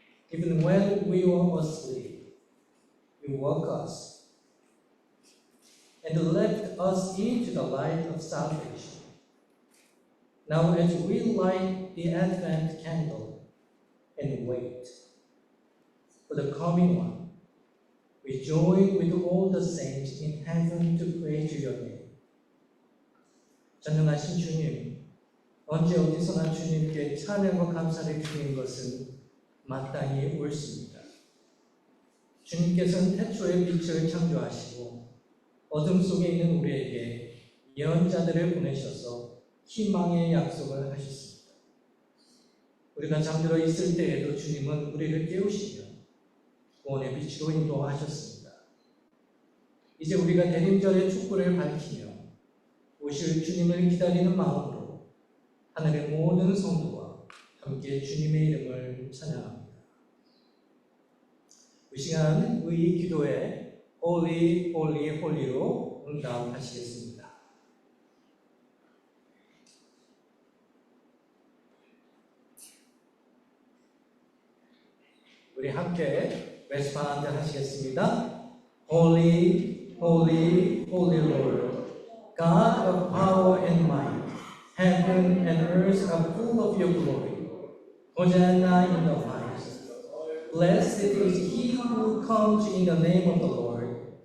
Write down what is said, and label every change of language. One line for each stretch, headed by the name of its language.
English: Even when we were asleep, you woke us and led us into the light of salvation. Now as we light the Advent candle and wait for the coming one, we join with all the saints in heaven to praise your name.
Korean: 전능하신 주님, 언제 어디서나 주님께 찬양과 감사를 드리는 것은 마땅히 옳습니다. 주님께서는 태초에 빛을 창조하시고 어둠 속에 있는 우리에게 예언자들을 보내셔서 희망의 약속을 하셨습니다. 우리가 잠들어 있을 때에도 주님은 우리를 깨우시며 구원의 빛으로 인도하셨습니다. 이제 우리가 대림절의 촛불을 밝히며 오실 주님을 기다리는 마음으로 하늘의 모든 성도와 함께 주님의 이름을 찬양합니다. 이 시간 우리 기도에
English: Holy, Holy, Holy
Korean: 로 응답하시겠습니다. 우리 함께 레스폰드 하시겠습니다.
English: Holy, Holy, Holy Lord, God of power and might, heaven and earth are full of your glory. Hosanna in the highest. Blessed is he who comes in the name of the Lord.